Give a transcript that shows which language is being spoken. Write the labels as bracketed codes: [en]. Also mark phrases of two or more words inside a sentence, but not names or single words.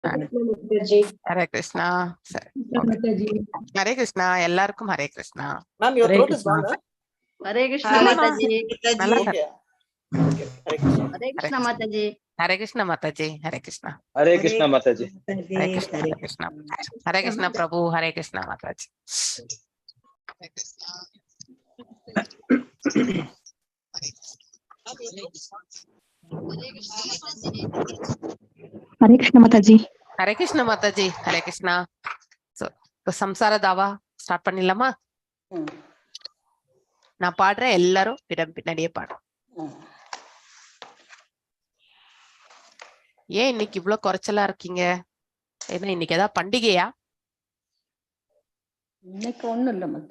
[ta] ஹரே கிருஷ்ணா. ஹரே கிருஷ்ணா. எல்லாருக்கும் ஹரே கிருஷ்ணா. [en] Ma'am, your throat is gone. Hare Krishna Mataji. Hare Krishna Mataji. Hare Krishna Mataji. Hare Krishna. Hare Krishna Mataji. Hare Krishna. Hare Krishna. Hare Krishna Prabhu. Hare Krishna Mataji. Hare Krishna. Hare Krishna Mataji. Hare Krishna Mataji. Hare Krishna. So, samsara dava start பண்ணிடலாமா? [ta] நான் பாடுறேன், எல்லாரும் பின்னாடியே பாடுறோம். ஏன் இன்னைக்கு இவ்வளவு குறைச்சலா இருக்கீங்க? ஏன்னா இன்னைக்கு ஏதாவது பண்டிகையா? இன்னைக்கு ஒண்ணும் இல்ல மத்த.